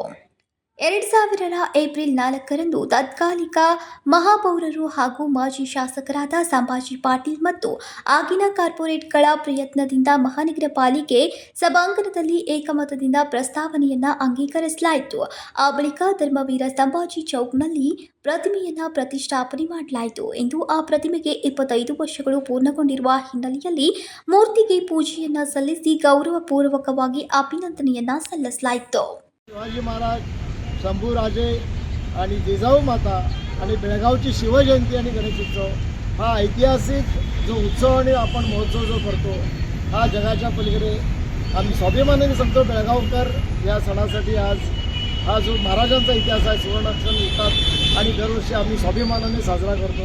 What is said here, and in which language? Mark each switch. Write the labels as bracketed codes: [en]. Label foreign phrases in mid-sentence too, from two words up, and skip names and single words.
[kn] 2000 ಏಪ್ರಿಲ್ 4ರಂದು ತತ್ಕಾಲಿಕ ಮಹಾಪೌರರು ಹಾಗೂ ಮಾಜಿ ಶಾಸಕರಾದ ಸಂಭಾಜಿ ಪಾಟೀಲ್ ಮತ್ತು ಆಗಿನ ಕಾರ್ಪೊರೇಟ್ಗಳ ಪ್ರಯತ್ನದಿಂದ ಮಹಾನಗರ ಪಾಲಿಕೆ ಸಭಾಂಗಣದಲ್ಲಿ ಏಕಮತದಿಂದ ಪ್ರಸ್ತಾವನೆಯನ್ನು ಅಂಗೀಕರಿಸಲಾಯಿತು. ಆ ಬಳಿಕ ಧರ್ಮವೀರ ಸಂಭಾಜಿ ಚೌಕ್ನಲ್ಲಿ ಪ್ರತಿಮೆಯನ್ನು ಪ್ರತಿಷ್ಠಾಪನೆ ಮಾಡಲಾಯಿತು ಎಂದು ಆ ಪ್ರತಿಮೆಗೆ 25 ವರ್ಷಗಳು ಪೂರ್ಣಗೊಂಡಿರುವ ಹಿನ್ನೆಲೆಯಲ್ಲಿ ಮೂರ್ತಿಗೆ ಪೂಜೆಯನ್ನು ಸಲ್ಲಿಸಿ ಗೌರವಪೂರ್ವಕವಾಗಿ ಅಭಿನಂದನೆಯನ್ನು ಸಲ್ಲಿಸಲಾಯಿತು. [mr] शिवाजी महाराज, शंभूराजे आणि जिजाऊ माता आणि बेळगावची शिवजयंती आणि गणेश उत्सव हा ऐतिहासिक जो उत्सव आणि आपण महोत्सव जो करतो हा जगाच्या पलीकडे आम्ही स्वाभिमानाने सांगतो. बेळगावकर या सणासाठी आज हा जो महाराजांचा इतिहास आहे सुवर्णाक्षर लिहितात आणि दरवर्षी आम्ही स्वाभिमानाने साजरा करतो.